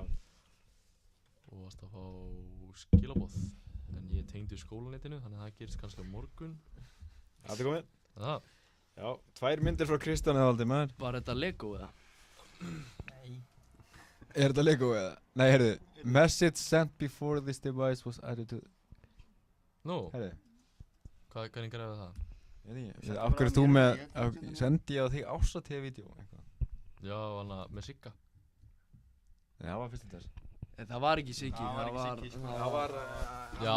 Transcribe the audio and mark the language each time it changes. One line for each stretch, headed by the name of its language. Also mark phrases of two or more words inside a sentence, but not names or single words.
Icelandic: Þú varst að fá skilaboð. En ég tengdi skólanetinu, þannig að það gerist kannski á morgun. Það er komið. Það. Já, 2 myndir frá Kristján eða Valdimar. Var þetta Lego eða? Nei. Er þetta Lego eða? Nei, heyrðu.
English: Message sent before this device was added to...
Icelandic: Nú, Heyrðu. hvernig græði það? Ég veit ekki. Sendi Af hverju bara ert þú mér með... og ég tek þetta. Sendi ég á þig ásatíða-vídeó eitthvað? Já, hann með Sigga. Nei, það var fyrst í þess. Það var ekki Siggi. Það var ekki Siggi, sko. Það var... Já.